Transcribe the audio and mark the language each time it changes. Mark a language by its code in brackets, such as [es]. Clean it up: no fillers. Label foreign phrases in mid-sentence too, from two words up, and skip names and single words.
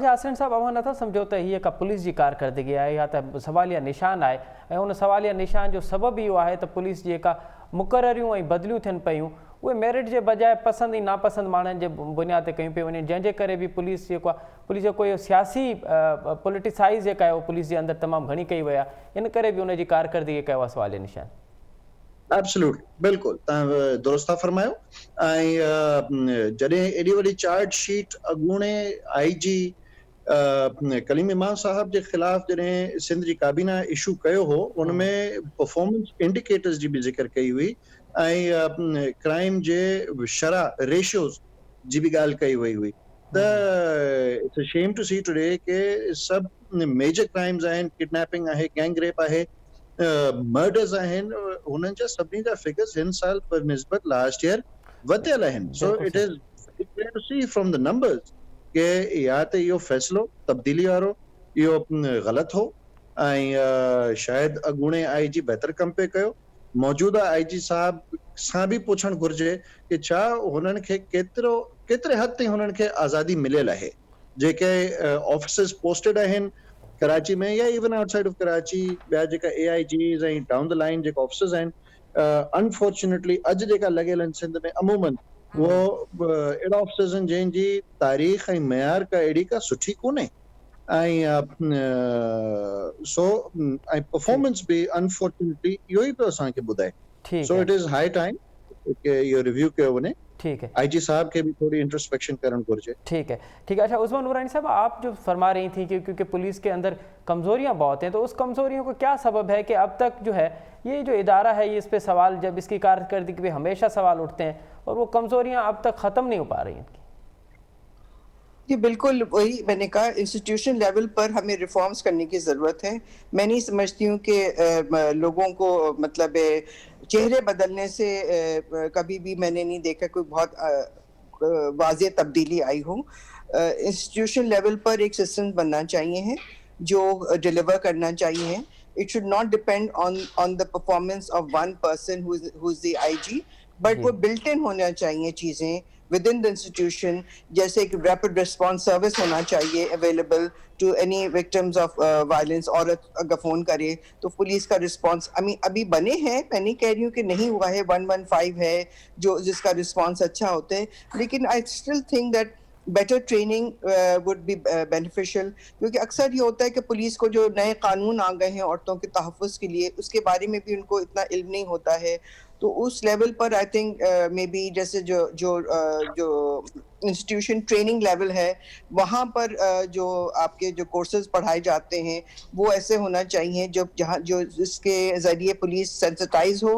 [sd] अच्छा आसिन साहब अवां नथा सम्झो त हीअ का पुलिस जी कारकर्दगी आहे या त सवालिया निशान आहे ऐं उन सवालिया निशान जो सबबु इहो आहे त पुलिस जेका मुक़ररियूं ऐं बदिलियूं थियनि पियूं उहे मेरिट जे बजाए पसंदि ऐं नापसंदि माण्हुनि जे बुनियाद ते कयूं पियूं वञनि जंहिंजे करे बि पुलिस जेको आहे पुलिस जो कोई सियासी पॉलिटिसाइज़ जेका आहे उहो पुलिस जे अंदरि तमामु घणी कई वई आहे इन करे बि उनजी कारकर्दगी कयो आहे सवालिया निशान। एब्सोल्युटली बिल्कुलु तव्हां दुरुस्त था फरमायो ऐं जॾहिं एॾी वॾी [en] charge sheet [sd] अॻूणे IG कलीम इमाम साहब जे ख़िलाफ़ जॾहिं सिंध जी काबीना इशू कयो हो उनमें [en] performance indicators [sd] जी बि ज़िक्र कई हुई ऐं क्राइम जे शरह रेशियोज जी बि ॻाल्हि कई वई हुई त [en] it's a shame to see today [sd] के सभु [en] major crimes [sd] आहिनि किडनैपिंग आहे [en] gang rape [sd] आहे मर्डर्स आहिनि हुननि जा सभिनी जा फिगर्स हिन साल पर निस्बत [en] last year [sd] वधियल आहिनि [en] so it is clear to see from the numbers [sd] के या त इहो फ़ैसिलो तब्दीली वारो इहो ग़लति हो ऐं शायदि अॻूणे IG बहितर कम पे कयो मौजूदा IG साहब सां बि पुछणु घुर्जे कि छा हुननि खे केतिरे हद ताईं हुननि खे आज़ादी मिलियल आहे जेके [en] officers posted [sd] आहिनि कराची में या [en] even outside of Karachi [sd] ॿिया जेका AIGs ऐं [en] down the line [sd] जेका ऑफिसर्स आहिनि अनफॉर्चुनेटली अॼु जेका लॻियल आहिनि सिंध में अमूमन उहो अहिड़ा ऑफिसर्स आहिनि जंहिंजी तारीख़ ऐं मयार का अहिड़ी का सुठी कोन्हे ऐं सो ऐं परफॉर्मेंस बि अनफॉर्चुनेटली इहो ई पियो असांखे ॿुधाए [en] so it is high time [sd] कि इहो रिव्यू कयो वञे। [ur] ٹھیک ہے IG صاحب کے بھی تھوڑی انٹروسپیکشن کرنا گھرجي. ٹھیک ہے اچھا عثمان نورانی صاحب آپ جو فرما رہی تھی کہ کیونکہ پولیس کے اندر کمزوریاں بہت ہیں تو اس کمزوریوں کا کیا سبب ہے کہ اب تک جو ہے یہ جو ادارہ ہے یہ اس پہ سوال جب اسکی کارکردگی پہ ہمیشہ سوال اٹھتے ہیں اور وہ کمزوریاں اب تک ختم نہیں ہو پا رہی انکی. جی بالکل وہی میں نے کہا [en] institution level [ur] پر ہمیں ریفارمز کرنے کی ضرورت ہے. میں نہیں سمجھتی ہوں کہ لوگوں کو مطلب چہرے بدلنے سے کبھی بھی میں نے نہیں دیکھا کوئی بہت واضح تبدیلی آئی ہو. [en] institution level [ur] پر ایک سسٹم بننا چاہیے ہے جو ڈیلیور کرنا چاہیے ہے. [en] It should not depend on the performance of one person who's the IG, but वो built in [ur] ہونا چاہیے چیزیں [en] within the institution, [ur] جیسے ایک [en] rapid response service [ur] ہونا چاہیے [en] available to any victims of violence। [ur] عورت اگر فون کرے تو پولیس کا ریسپانس ابھی بنے ہیں، میں نہیں کہہ رہی ہوں کہ نہیں ہوا ہے، 115 ہے جو جس کا ریسپانس اچھا ہوتا ہے، لیکن [en] I still think that better training would be beneficial, [ur] کیونکہ اکثر یہ ہوتا ہے کہ پولیس کو جو نئے قانون آ گئے ہیں عورتوں کے تحفظ کے لیے اس کے بارے میں بھی ان کو اتنا علم نہیں ہوتا ہے. تو اس لیول پر [en] I think maybe [ur] جیسے جو [en] institution training level [ur] ہے وہاں پر جو آپ کے جو کورسز پڑھائے جاتے ہیں وہ ایسے ہونا چاہیے جو جس کے ذریعے پولیس سینسیٹائز ہو